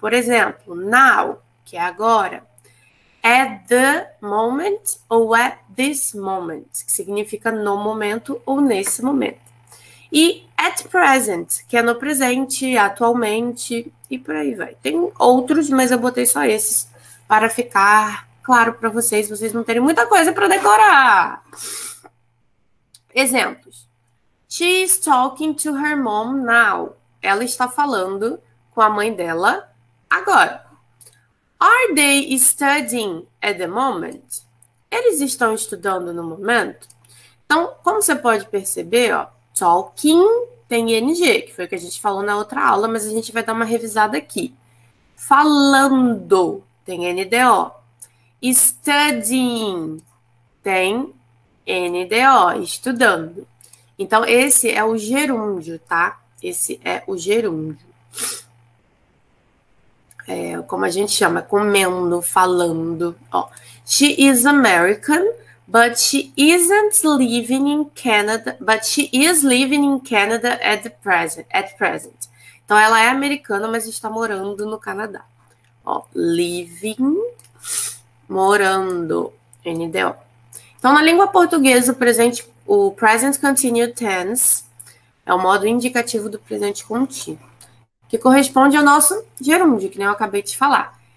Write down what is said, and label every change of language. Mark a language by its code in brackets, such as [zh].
[pt] Por exemplo, now, que é agora. [en] At the moment [pt] ou [en] at this moment, [pt] que significa no momento ou nesse momento. E [en] at present, [pt] que é no presente, atualmente, e por aí vai. Tem outros, mas eu botei só esses para ficar claro para vocês não terem muita coisa para decorar. Exemplos. [en] She is talking to her mom now. [pt] Ela está falando com a mãe dela agora. [en] Are they studying at the moment? [pt] Eles estão estudando no momento? Então, como você pode perceber, ó, talking tem ing, que foi o que a gente falou na outra aula, mas a gente vai dar uma revisada aqui. Falando tem NDO. Studying tem NDO, estudando. Então, esse é o gerúndio, tá? Esse é o gerúndio. É, como a gente chama, comendo, falando. Ó. [en] She is American, but she isn't living in Canada. But she is living in Canada at present. [pt] Então, ela é americana, mas está morando no Canadá. Ó, living, morando, NDO. Então, na língua portuguesa, o present continuous tense é o modo indicativo do presente contínuo, que corresponde ao nosso gerúndio, que nem eu acabei de falar.